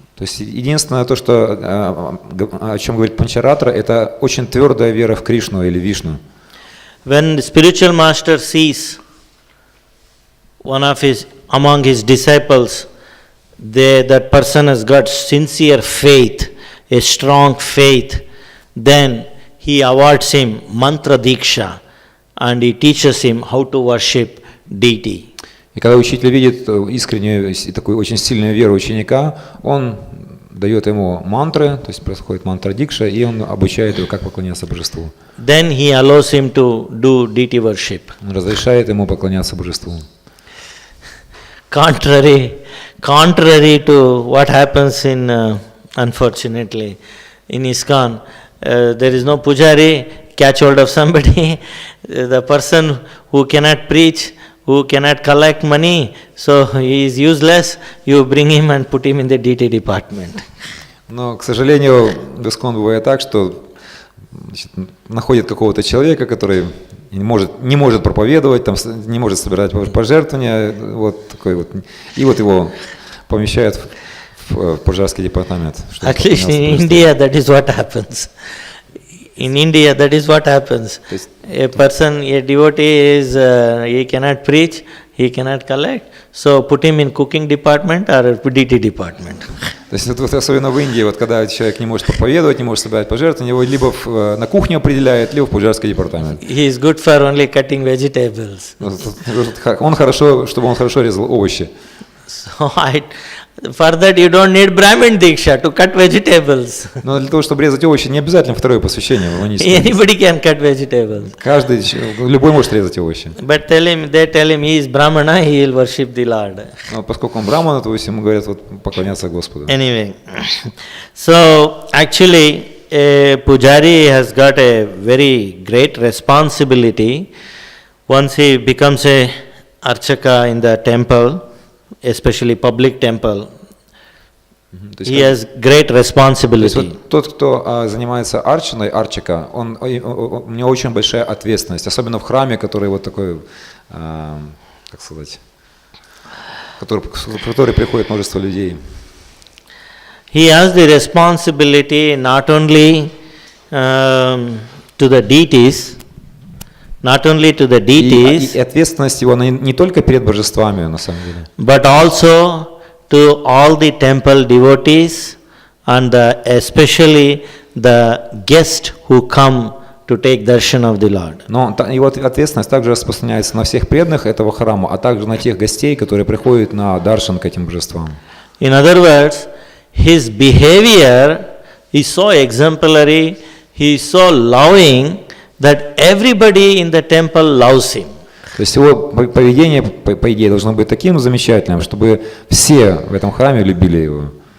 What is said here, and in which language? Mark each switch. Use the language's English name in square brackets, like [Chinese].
[Russian] То есть единственное то, что, о чем говорит Панчаратра, это очень твердая вера в Кришну или Вишну. [English] When the spiritual master sees among his disciples, that person has got sincere faith, a strong faith, then he awards him mantra diksha and he teaches him how to worship deity. [Russian] И когда учитель видит искреннюю и такую очень сильную веру ученика, он дает ему мантры, то есть происходит мантра дикша, и он обучает его, как поклоняться божеству. [English] Then he allows him to do deity worship. [Russian] Он разрешает ему поклоняться божеству. [English] Contrary to what happens unfortunately, in ISKCON, there is no pujari, catch hold of somebody, the person who cannot preach, who cannot collect money, so he is useless, you bring him and put him in the deity department. [Russian] Но, к сожалению, в ISKCON бывает так, что находит какого-то человека, который не может проповедовать, там, не может собирать пожертвования, вот такой вот, и вот его помещают в пожарский департамент. [English] At least in India, that is what happens. In India, that is what happens. A devotee is, he cannot preach, he cannot collect, so put him in cooking department or deity department. [Russian] То есть вот особенно в Индии, вот когда человек не может проповедовать, не может собирать пожертвования, его либо на кухню определяют, либо в пужарский департамент. [English] He is good for only cutting vegetables. [Russian] Он хорошо, чтобы он хорошо резал овощи. [English] So for that you don't need Brahmin Diksha to cut vegetables. [Russian] Но для того, чтобы резать овощи, не обязательно второе посвящение. [English] Anybody can cut vegetables. [Russian] Любой может резать овощи. [English] But they tell him he is Brahmana, he will worship the Lord. [Russian] Но поскольку он Брахмана, то ему говорят вот поклоняться Господу. [English] Anyway, so actually a pujari has got a very great responsibility. Once he becomes a archaka in the temple, especially public temple, he has great responsibility. [Russian] То есть вот тот, кто занимается арчаной, арчика, у него очень большая ответственность, особенно в храме, который вот такой, как сказать, в который приходит множество людей. [English] He has the responsibility not only to the deities, [Russian] И ответственность его не только перед божествами, на самом деле, [English] but also to all the temple devotees and especially the guests who come to take darshan of the Lord. [Russian] Но его ответственность также распространяется на всех преданных этого храма, а также на тех гостей, которые приходят на даршан к этим божествам. [English] In other words, his behavior is so exemplary, he is so loving, that everybody in the temple loves him. [Russian] То есть его поведение, по идее, должно быть таким замечательным, чтобы все в этом храме любили его.